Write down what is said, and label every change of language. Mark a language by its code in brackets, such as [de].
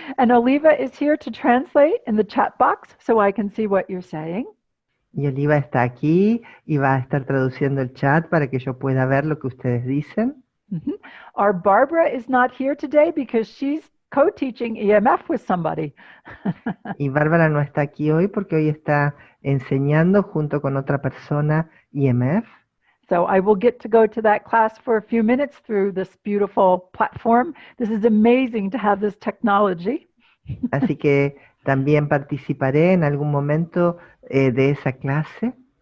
[en] And Oliva is here to translate in the chat box so I can see what you're saying. [es] Y Oliva está aquí y va a estar traduciendo el chat para que yo pueda ver lo que ustedes dicen. Mhm. [en] Our Barbara is not here today because she's co-teaching EMF with somebody. [es] Y Bárbara no está aquí hoy porque hoy está enseñando junto con otra persona IMF. [en] So I will get to go to that class for a few minutes through this beautiful platform. This is amazing to have this technology. [es] Así que también participaré en algún momento de esa clase.